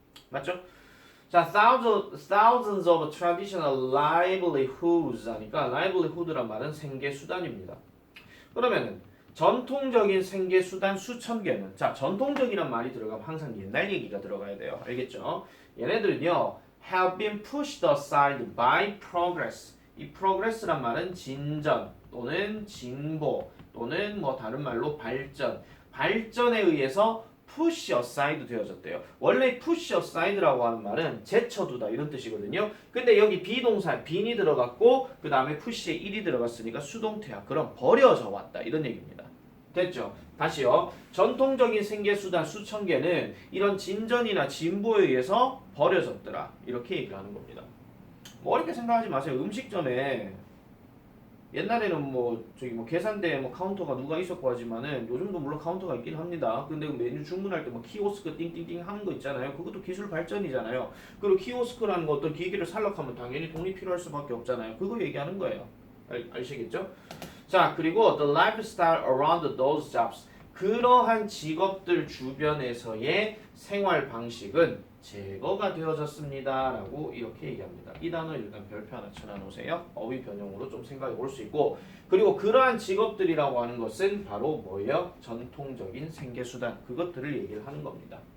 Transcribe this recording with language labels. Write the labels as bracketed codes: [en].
[ko] 맞죠? 자, [en] thousands of traditional livelihoods [ko] 하니까 livelihood란 말은 생계수단입니다. 그러면은 전통적인 생계수단 수천 개는 자, 전통적이란 말이 들어가면 항상 옛날 얘기가 들어가야 돼요. 알겠죠? 얘네들은요. [en] have been pushed aside by progress. [ko] 이 progress란 말은 진전 또는 진보 또는 뭐 다른 말로 발전에 의해서 push aside 되어졌대요. 원래 push aside라고 하는 말은 제쳐두다 이런 뜻이거든요. 근데 여기 비동사 bean이 들어갔고 그 다음에 push에 일이 들어갔으니까 수동태야. 그럼 버려져 왔다 이런 얘기입니다. 됐죠? 다시요. 전통적인 생계수단 수천 개는 이런 진전이나 진보에 의해서 버려졌더라. 이렇게 얘기를 하는 겁니다. 뭐 어렵게 생각하지 마세요. 음식점에 옛날에는 뭐 저기 뭐 계산대에 뭐 카운터가 누가 있었고 하지만은 요즘도 물론 카운터가 있긴 합니다. 근데 그 메뉴 주문할 때 뭐 키오스크 띵띵띵 하는 거 있잖아요. 그것도 기술 발전이잖아요. 그리고 키오스크라는 거 어떤 기기를 살락하면 당연히 돈이 필요할 수밖에 없잖아요. 그거 얘기하는 거예요. 아시겠죠? [en] 자, [ko] 그리고 [en] the lifestyle around those jobs. [ko] 그러한 직업들 주변에서의 생활 방식은 제거가 되어졌습니다. 라고 이렇게 얘기합니다. 이 단어 일단 별표 하나 쳐놔놓으세요. 어휘 변형으로 좀 생각해 볼 수 있고 그리고 그러한 직업들이라고 하는 것은 바로 뭐예요? 전통적인 생계수단. 그것들을 얘기를 하는 겁니다.